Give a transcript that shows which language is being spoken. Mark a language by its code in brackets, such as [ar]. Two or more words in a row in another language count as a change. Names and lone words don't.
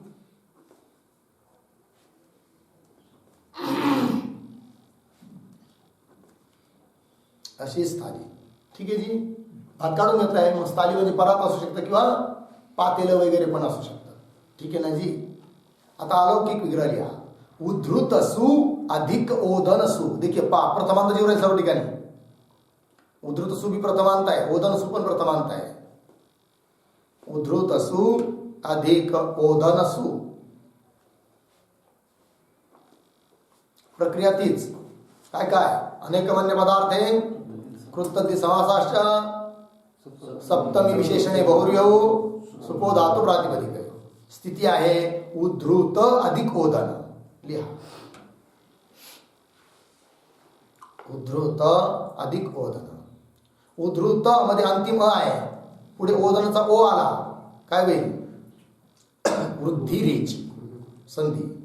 [mr] अशी स्थाली. ठीक आहे जी. भात काढून घेतला आहे. मग स्थाली म्हणजे परात असू शकतं किंवा पातेलं वगैरे पण असू शकतं. ठीक आहे ना जी. आता अलौकिक विग्रह लिहा. उद्धृत सु अधिक ओदन सु. देखिए प्रथमांत जेवढे सर्व ठिकाणी. उद्धृत सु भी प्रथमांत आहे. ओदन सु पण प्रथमांत आहे. उद्धृत सु अधिक ओदन सु. प्रक्रिया तीच. काय काय. [sa] अनेक वन्य पदार्थे कृतद्य समासाश्च सप्तमी विशेषणे बहुर्यो सुपो धातु प्रातिपदिक. [mr] स्थिती आहे उद्धृत अधिक ओदन. लिहा. उद्धृत अधिक ओदन. उद्धृत मध्ये अंतिम आहे. पुढे ओदनचा ओ आला. काय होईल. वृद्धी रेची संधी.